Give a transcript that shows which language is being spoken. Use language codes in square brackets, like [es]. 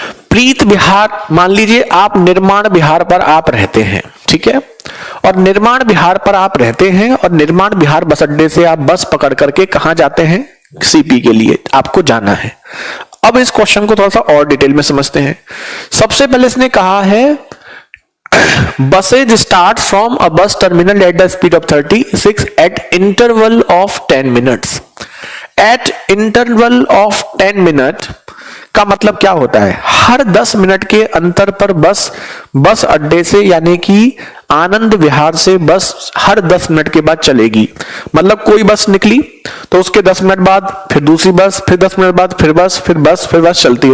[hi] प्रीत विहार, मान लीजिए आप निर्माण विहार पर आप रहते हैं, ठीक है, और निर्माण विहार पर आप रहते हैं और निर्माण विहार बस अड्डे से आप बस पकड़ करके कहां जाते हैं, सीपी के लिए आपको जाना है। अब इस क्वेश्चन को थोड़ा सा और डिटेल में समझते हैं। सबसे पहले इसने कहा है [en] buses start from a bus terminal at the speed of 36 at interval of 10 minutes. At interval of 10 minute [hi] का मतलब क्या होता है? हर 10 मिनट के अंतर पर बस अड्डे से यानी कि आनंद विहार से बस हर 10 मिनट के बाद चलेगी। मतलब कोई बस निकली तो उसके 10 मिनट बाद फिर दूसरी बस, फिर 10 मिनट बाद फिर बस चलती है।